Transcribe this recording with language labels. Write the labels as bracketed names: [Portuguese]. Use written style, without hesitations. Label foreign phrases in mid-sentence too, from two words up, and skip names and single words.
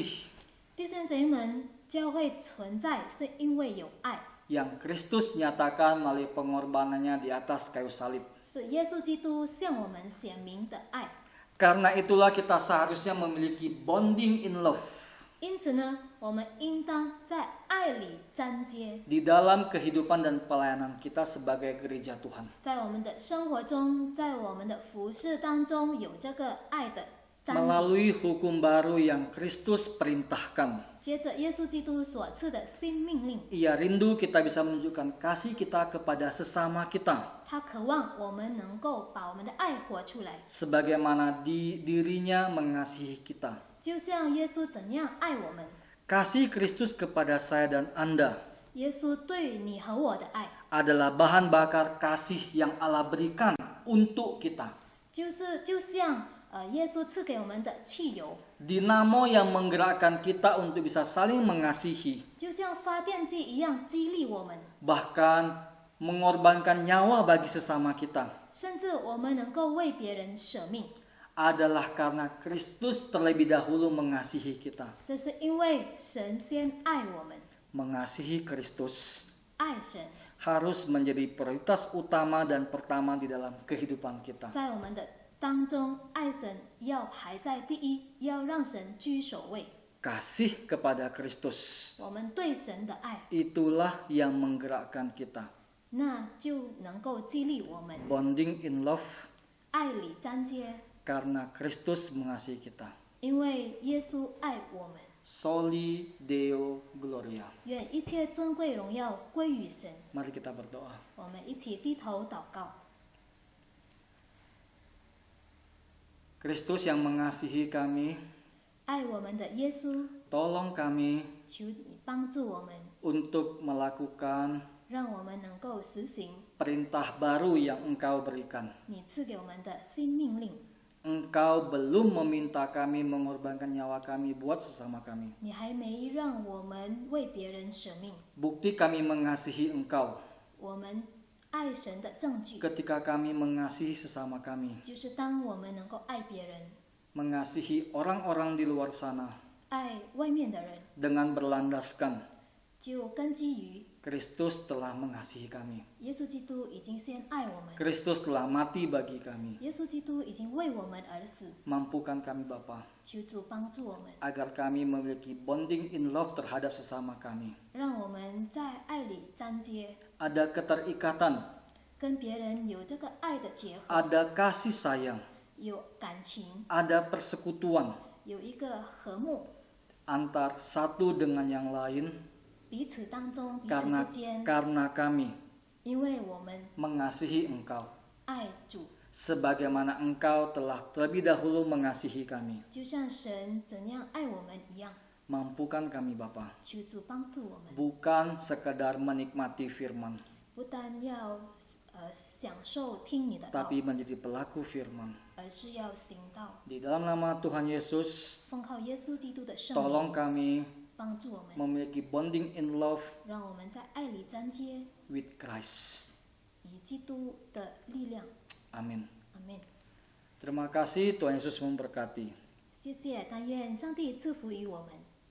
[Chinese] 弟兄姐妹们，教会存在是因为有爱， [Indonesian] yang Kristus nyatakan melalui pengorbanannya di atas kayu salib. [Chinese] 是耶稣基督向我们显明的爱。 [Indonesian] Karena itulah kita seharusnya memiliki [English] bonding in love. [Chinese] 因此呢， 我们应当在爱里粘接， [Indonesian] di dalam kehidupan dan pelayanan kita sebagai gereja Tuhan. [Chinese] 在我们的生活中，在我们的服事当中有这个爱的粘接。 [Indonesian] Melalui hukum baru yang Kristus perintahkan, [Chinese] 接着耶稣基督所赐的新命令， [Indonesian] Ia rindu kita bisa menunjukkan kasih kita kepada sesama kita, [Chinese] 他渴望我们能够把我们的爱活出来， [Indonesian] sebagaimana dirinya mengasihi kita. [Chinese] 就像耶稣怎样爱我们。 [Indonesian] Kasih Kristus kepada saya dan Anda [Chinese] 耶稣对你和我的爱， [Indonesian] adalah bahan bakar kasih yang Allah berikan untuk kita. [Chinese] 就像耶稣赐给我们的汽油， [Indonesian] Dinamo yang menggerakkan kita untuk bisa saling mengasihi, [Chinese] 就像发电机一样激励我们， [Indonesian] bahkan mengorbankan nyawa bagi sesama kita, [Chinese] 甚至我们能够为别人舍命。 [Indonesian] adalah karena Kristus terlebih dahulu mengasihi kita. [Chinese] 这是因为神先爱我们， [Indonesian] Mengasihi Kristus [Chinese] 爱神 [Indonesian] harus menjadi prioritas utama dan pertama di dalam kehidupan kita. [Chinese] 在我们的当中，爱神要排在第一，要让神居首位。 [Indonesian] Kasih kepada Kristus [Chinese] 我们对神的爱， [Indonesian] itulah yang menggerakkan kita. [Chinese] 那就能够激励我们 [English] Bonding in love [Chinese] 爱里粘接， [Indonesian] karena Kristus mengasihi kita. [Chinese] 因为耶稣爱我们。 [Latin] Soli Deo Gloria. [Chinese] 愿一切尊贵荣耀归于神。 [Indonesian] Mari kita berdoa. [Chinese] 我们一起低头祷告。 [Indonesian] Kristus yang mengasihi kami, [Chinese] 爱我们的耶稣， [Indonesian] tolong kami [Chinese] 求你帮助我们， [Indonesian] untuk melakukan [Chinese] 让我们能够实行 [Indonesian] perintah baru yang Engkau berikan. [Chinese] 你赐给我们的新命令。 [Indonesian] Engkau belum meminta kami mengorbankan nyawa kami buat sesama kami. [Chinese] 你还没让我们为别人舍命， [Indonesian] Bukti kami mengasihi Engkau [Chinese] 我们爱神的证据 [Indonesian] ketika kami mengasihi sesama kami, [Chinese] 就是当我们能够爱别人， [Indonesian] mengasihi orang-orang di luar sana [Chinese] 爱外面的人， [Indonesian] dengan berlandaskan [Chinese] 就根基于 [Indonesian] Kristus telah mengasihi kami. [Chinese] 耶稣基督已经先爱我们， [Indonesian] Kristus telah mati bagi kami. [Chinese] 耶稣基督已经为我们而死。 [Indonesian] Mampukan kami Bapa [Chinese] 求主帮助我们， [Indonesian] agar kami memiliki [English] bonding in love [Indonesian] terhadap sesama kami. [Chinese] 让我们在爱里粘接， [Indonesian] Ada keterikatan, [Chinese] 跟别人有这个爱的结合， [Indonesian] ada kasih sayang, [Chinese] 有感情， [Indonesian] ada persekutuan [Chinese] 有一个和睦， [Indonesian] antar satu dengan yang lain [Chinese] 彼此当中，彼此之 [Indonesian] karena [Chinese] 间， [Indonesian] karena kami [Chinese] 因为我们 [Indonesian] mengasihi Engkau [Chinese] 爱主， [Indonesian] sebagaimana Engkau telah terlebih dahulu mengasihi kami. [Chinese] 就像神怎样爱我们一样。 [Indonesian] Mampukan kami Bapa, [Chinese] 求主帮助我们， [Indonesian] bukan sekedar menikmati firman, [Chinese] 不但要享受听你的道， [Indonesian] tapi menjadi pelaku firman. [Chinese] 而是要行道。 [Indonesian] Di dalam nama Tuhan Yesus, [Chinese] 奉靠耶稣基督的圣 [Indonesian] tolong [Chinese] 名， [Indonesian] kami [Chinese] 帮助我们， [Indonesian] memiliki [English] bonding in love [Chinese] 让我们在爱里粘接， [English] with Christ. [Chinese] 以基督的力量。 [Indonesian] Amin. [Chinese] 阿门。 [Indonesian] Terima kasih, Tuhan Yesus memberkati. [Chinese] 谢谢，但愿上帝赐福于我们。